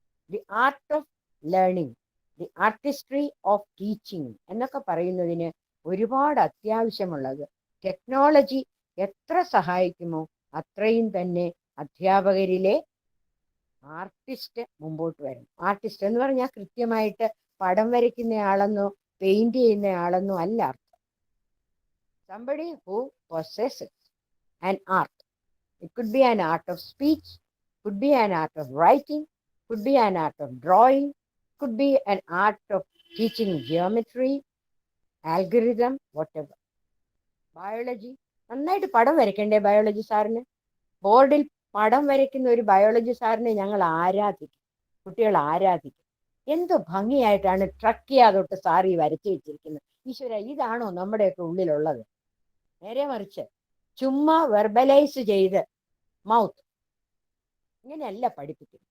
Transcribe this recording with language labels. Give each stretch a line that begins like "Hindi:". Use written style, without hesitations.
English: the art of learning, the artistry of teaching
Malayalam: എന്നൊക്കെ പറയുന്നതിന് ഒരുപാട് അത്യാവശ്യമുള്ളത് ടെക്നോളജി എത്ര സഹായിക്കുമോ അത്രയും തന്നെ അധ്യാപകരിലെ ആർട്ടിസ്റ്റ് മുമ്പോട്ട് വരണം. ആർട്ടിസ്റ്റ് എന്ന് പറഞ്ഞാൽ കൃത്യമായിട്ട് പടം വരയ്ക്കുന്ന ആളെന്നോ പെയിന്റ് ചെയ്യുന്ന ആളെന്നോ അല്ല അർത്ഥം.
English: Somebody who possesses an art. It could be an art of speech, could be an art of writing, could be an art of drawing, could be an art of teaching geometry, algorithm, whatever.
Malayalam: Biology നന്നായിട്ട് പടം വരയ്ക്കണ്ടേ biology സാറിന്? ബോർഡിൽ പടം വരയ്ക്കുന്ന ഒരു biology സാറിനെ ഞങ്ങൾ ആരാധിക്കും, കുട്ടികൾ ആരാധിക്കും. എന്ത് ഭംഗിയായിട്ടാണ് ട്രക്കിയ തൊട്ട് സാർ ഈ വരച്ചു വെച്ചിരിക്കുന്നത്. ഈശ്വര, ഇതാണോ നമ്മുടെയൊക്കെ ഉള്ളിലുള്ളത്? നേരെ മറിച്ച് ചുമ്മാ വെർബലൈസ് ചെയ്ത് മൗത്ത് ഇങ്ങനെയല്ല പഠിപ്പിക്കും.